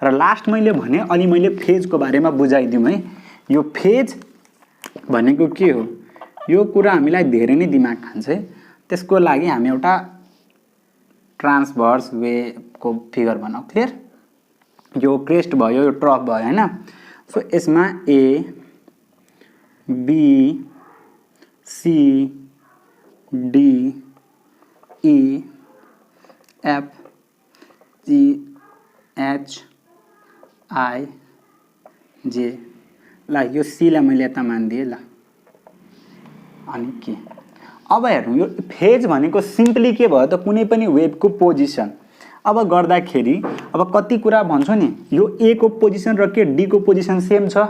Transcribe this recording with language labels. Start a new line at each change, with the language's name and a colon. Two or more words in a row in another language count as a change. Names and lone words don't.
Nepali: र लास्ट मैले भने अनि मैले फेजको बारेमा बुझाइदिउँ है। यो फेज भनेको के हो यो कुरा हामीलाई धेरै नै दिमाग खान्छ है। त्यसको लागि हामी एउटा
English: transverse wave
Nepali: को फिगर बनाऊ, क्लियर। यो क्रेस्ट भयो, यो ट्रफ भयो हैन। सो यसमा ए बी सी डी ई एफ जी एच आई जे, ल यो सी लाई मैले यता मानिदिएँ ल। अनि के अब हेर्नु यो फेज भनेको सिम्पली के भयो त कुनै पनि वेभको पोजिसन। अब गर्दाखेरि अब कति कुरा भन्छौ नि, यो ए को पोजिसन र के डी को पोजिसन सेम छ।